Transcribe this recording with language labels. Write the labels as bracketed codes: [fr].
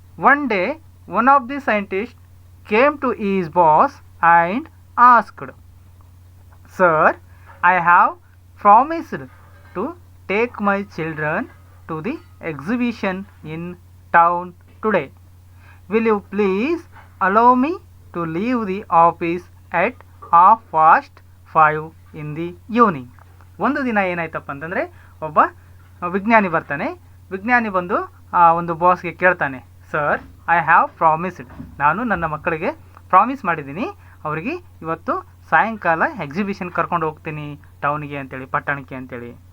[en] One day one of the scientist came to his boss and asked, sir, I have promised to take my children to the exhibition in town today. Will you please allow me to leave the office at 5:30 in the evening? [kn] ಒಂದು ದಿನ ಏನಾಯ್ತಪ್ಪ ಅಂತಂದರೆ, ಒಬ್ಬ ವಿಜ್ಞಾನಿ ಬರ್ತಾನೆ. ವಿಜ್ಞಾನಿ ಬಂದು ಆ ಒಂದು ಬಾಸ್ಗೆ ಕೇಳ್ತಾನೆ, ಸರ್, [en] I have promised. [kn] ನಾನು ನನ್ನ ಮಕ್ಕಳಿಗೆ ಪ್ರಾಮಿಸ್ ಮಾಡಿದ್ದೀನಿ, ಅವರಿಗೆ ಇವತ್ತು ಸಾಯಂಕಾಲ ಎಕ್ಸಿಬಿಷನ್ ಕರ್ಕೊಂಡು ಹೋಗ್ತೀನಿ ಟೌನಿಗೆ ಅಂತೇಳಿ, ಪಟ್ಟಣಕ್ಕೆ ಅಂತೇಳಿ.